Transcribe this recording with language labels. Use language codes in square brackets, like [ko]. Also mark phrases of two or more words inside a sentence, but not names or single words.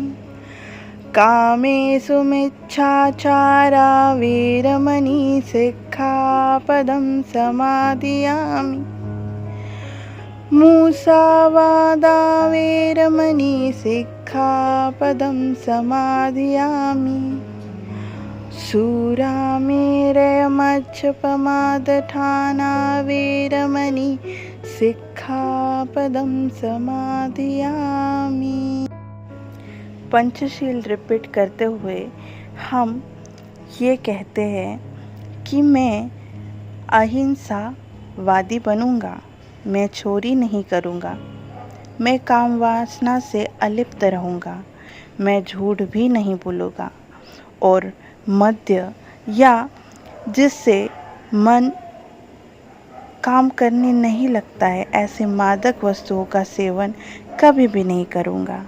[pi] कामेषु मिच्छाचारा वेरमणि सिक्खापदं समाधियामि, मुसावादा वेरमणि सिक्खापदं समाधियामि, शूरामेरयमच्छपमादठाना वेरमणि सिक्खापदं समाधियामि। [hi] पंचशील रिपीट करते हुए हम ये कहते हैं कि मैं अहिंसावादी बनूंगा, मैं चोरी नहीं करूंगा, मैं काम वासना से अलिप्त रहूंगा, मैं झूठ भी नहीं बोलूंगा और मद्य या जिससे मन काम करने नहीं लगता है ऐसे मादक वस्तुओं का सेवन कभी भी नहीं करूंगा।